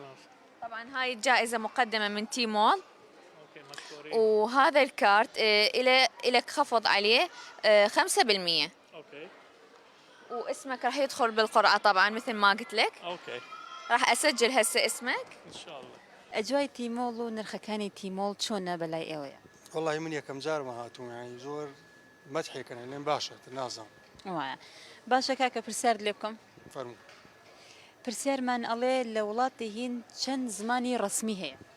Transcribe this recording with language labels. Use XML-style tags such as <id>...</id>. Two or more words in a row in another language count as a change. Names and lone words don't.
<ar>طبعا هاي الجائزة مقدمة من تيمول اوكي مشكورين وهذا الكارت إلك خفض عليه 5% اوكي واسمك راح يدخل بالقرعة طبعا مثل ما قلت لك اوكي راح أسجل هسه اسمك ان شاء الله</ar> <ckb>ئەجوای تیمۆڵ و نرخەکانی تیمۆڵ چۆنە بەلای ئێوەیە؟ والله من یەکەم جارمە هاتووم يعني زۆر مەدحێکەنە لێم باشە نازام وایە باشە کاکە پرسیار لێ بکەم فەرموو پرسیارمان ئەڵێ لە وڵاتی هین چەند زمانی ڕسمی هەیە؟</ckb>